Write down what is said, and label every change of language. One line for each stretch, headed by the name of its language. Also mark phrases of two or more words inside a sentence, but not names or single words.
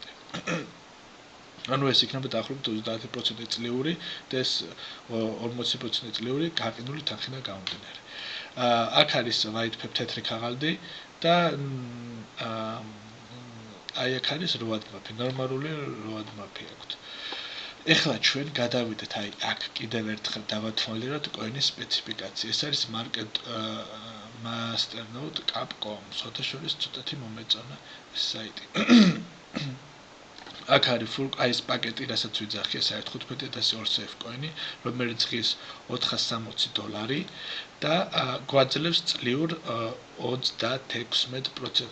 Georgian: ანუ ეს იქნება დაახლოებით 30% წლიური და ეს 40% წლიური გაყიდული თანხიდან გამომდინარე. აქ არის
English: white paper
Georgian: თეთრი ქაღალდი და აი აქ არის როადმაპი, ნორმალური როადმაპი აქვს. ეხლა ჩვენ გადავიდეთ აი აქ კიდევ ერთხელ დავათვალიეროთ კოინის სპეციფიკაცია. ეს არის
English: market master node capcom.
Georgian: სოთაშორის ცოტათი მომეწონა საიტი. აქ არის full აი ეს პაკეტი, რასაც ვიძახი, ეს არის 15000 AllSafe კოინი, რომელიც ღირს $460 და გვაძლევს წლიურ 36%.